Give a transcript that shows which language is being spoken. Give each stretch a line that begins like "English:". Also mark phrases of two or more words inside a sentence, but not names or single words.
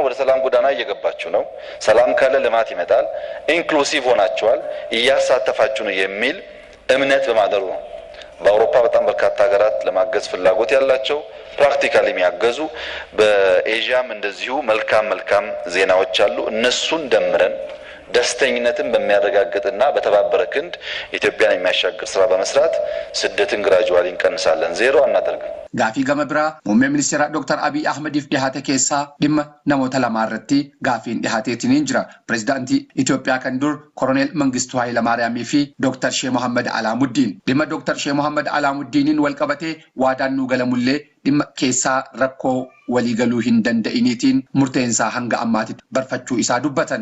Amharic: ወደ ሰላም ጎዳና እየገባችሁ ነው። ሰላም ካለ ልማት ይመጣል። ኢንክሉሲቭ ሆናችኋል፣ እያሳተፋችሁ ነው የሚል እምነት በማደሩ ነው። በአውሮፓ በጣም በርካታ ሀገራት ለማገዝ ፍላጎት ያላቸው ፕራክቲካሊ የሚያገዙ በኤዥያም እንደዚሁ መልካም ዜናዎች አሉ። እነሱን ደምረን ደስተኝነትን በሚያረጋግጥና በተባበረ ክንድ ኢትዮጵያን የሚያሻግር ስራ በመስራት ስደትን ግራጁዋሊ እንቀንሳለን፣ ዜሮ አናደርግም።
Oromo: Gaafii gama biraa muummee ministeera Dr. Abiy Ahmediif dhihaate keessaa dhimma namoota lamaa irratti gaafiin dhihaateetiniin jira. Pireezidaantii Itoophiyaa kan dur Koroneel Mangistuu Hayilamaariyaamii fi Dr. Sheikh Mohammed Alaamuddin. Dhimma Dr. Sheikh Mohammed Alaamuddiniin wal qabatee waadaan nu galamullee dhimma keessaa rakkoo waliigaluu hin danda'iniitiin murteensaa hanga ammaatitti barfachuu isaa dubbatan.